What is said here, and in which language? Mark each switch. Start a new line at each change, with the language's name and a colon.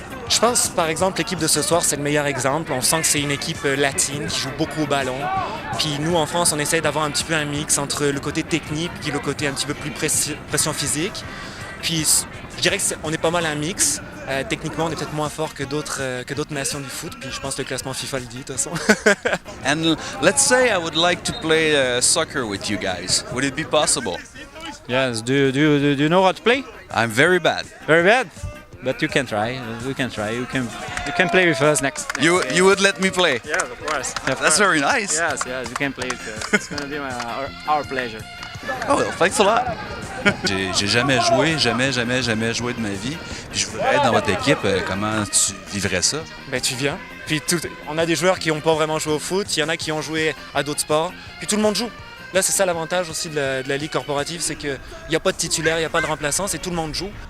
French: Je pense, par exemple, l'équipe de ce soir, c'est le meilleur exemple. On sent que c'est une équipe latine qui joue beaucoup au ballon. Puis nous, en France, on essaie d'avoir un petit peu un mix entre le côté technique et le côté un petit peu plus pression physique. Puis je dirais qu'on est pas mal un mix. Techniquement, on est peut-être moins fort que d'autres nations du foot. Puis je pense que le classement FIFA le dit, de toute façon.
English: And let's say I would like to play soccer with you guys. Would it be possible? Yes. Do you know how to play? I'm very bad. Very bad. But you can try. You can try. You can play with us next. You would let me play? Yeah, of course. That's very nice. Yes, you can play with us. It's gonna be our pleasure. Oh well, thanks a lot.
French: J'ai jamais joué de ma vie. Puis je voudrais être dans votre équipe. Comment tu vivrais ça? Tu viens. Puis on a des joueurs qui n'ont pas vraiment joué au foot. Il y en a qui ont joué à d'autres sports. Puis tout le monde joue. Là, c'est ça l'avantage aussi de la ligue corporative, c'est qu'il n'y a pas de titulaire, il n'y a pas de remplaçant, c'est tout le monde joue.